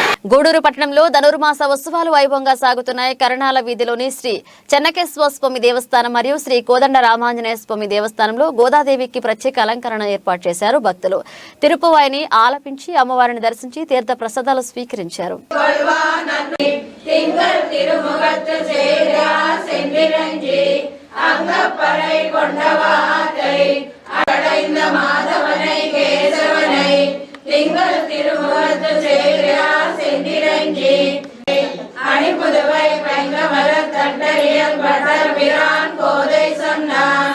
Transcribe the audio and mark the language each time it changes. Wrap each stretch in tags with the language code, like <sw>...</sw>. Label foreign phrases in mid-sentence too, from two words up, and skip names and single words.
<te>గూడూరు పట్టణంలో ధనుర్మాస ఉత్సవాలు వైభవంగా సాగుతున్నాయి. కరణాల వీధిలోని శ్రీ చెన్నకేశ్వర స్వామి దేవస్థానం మరియు శ్రీ కోదండ రామాంజనేయ స్వామి దేవస్థానంలో గోదాదేవికి ప్రత్యేక అలంకరణ ఏర్పాటు చేశారు. భక్తులు తిరుపవాయిని ఆలపించి అమ్మవారిని దర్శించి తీర్థ ప్రసాదాలు స్వీకరించారు.</te> <ta>திங்கள் திருமுகத்து சேரியா செந்திரஞ்சி அணிபுதுவை பைங்கமர தண்டரியல் பட்டர் பிரான் கோதை சொன்னார்.</ta>